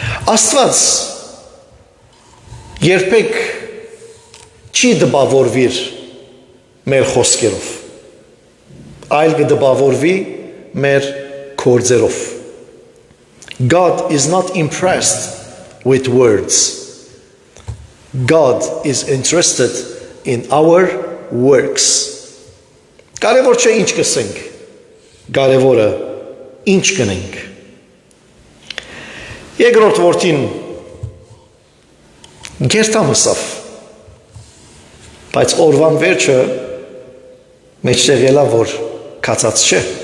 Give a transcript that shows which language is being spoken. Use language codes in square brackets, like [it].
[hy] Աստված երբեք չի դպավորվիր մեր խոսքերով, այլ կդպավորվի մեր կործերով։ [en] God is not impressed with words. God is interested in our works. [hy] Կարևոր չէ ինչ կսենք, կարևորը ինչ կնենք։ Երկրորդ որդին գերտամսավ, բայց օրվան վերջը մեջտեղ ելա, որ կացած չէ։